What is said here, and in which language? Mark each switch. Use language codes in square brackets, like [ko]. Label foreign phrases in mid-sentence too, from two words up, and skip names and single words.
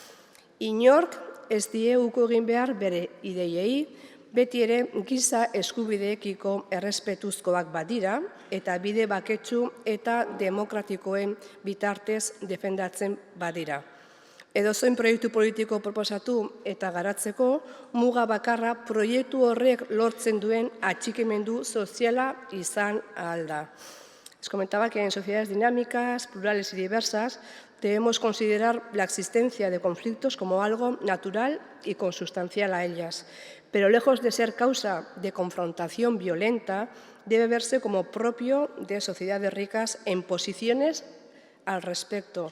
[eu] Inork ez die uko egin behar bere ideiei, beti ere giza eskubideekiko errespetuzkoak badira eta bide baketsu eta demokratikoen bitartez defendatzen badira. Edozein proiektu politiko proposatu eta garatzeko muga bakarra proiektu horrek lortzen duen atxikimendu soziala izan ahal da. [es] Les comentaba que en sociedades dinámicas, plurales y diversas debemos considerar la existencia de conflictos como algo natural y consustancial a ellas, pero lejos de ser causa de confrontación violenta, debe verse como propio de sociedades ricas en posiciones al respecto.